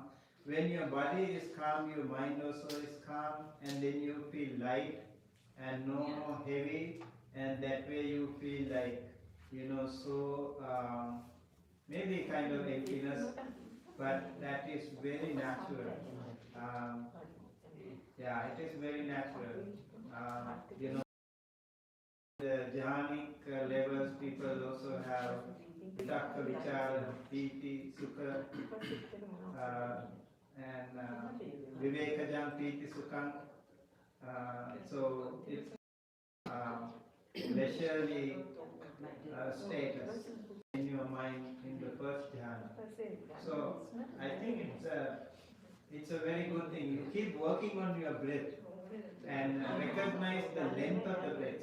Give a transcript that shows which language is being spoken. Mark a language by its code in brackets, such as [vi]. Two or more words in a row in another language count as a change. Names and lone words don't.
[en] When your body is calm, your mind also is calm, and then you feel light and no more heavy, and that way you feel like so maybe kind of emptiness, but that is very natural. Yeah, it is very natural. The jhanic levels, people also have vitakka, vichara, piti, sukha, and [pi] vivekajam, piti, sukham. [en] So it's leisurely status in your mind in the first jhana. So I think it's a very good thing. You keep working on your breath and recognize the length of the breath.